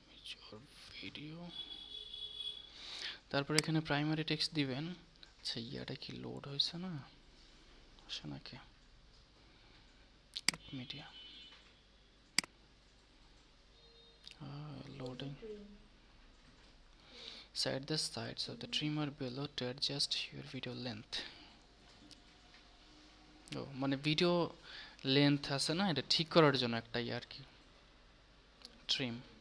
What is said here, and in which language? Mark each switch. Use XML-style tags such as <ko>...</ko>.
<bn>your video, তারপর এখানে primary text দিবেন। আচ্ছা ইয়াটা কি লোড হয়েছে না, আসে নাকি media loading.</bn> <en>Set the sides of the trimmer below to adjust your video length.</en> <bn>ও মানে ভিডিও লেন্থ আছে না, এটা ঠিক করার জন্য একটা আর কি ট্রিম।</bn>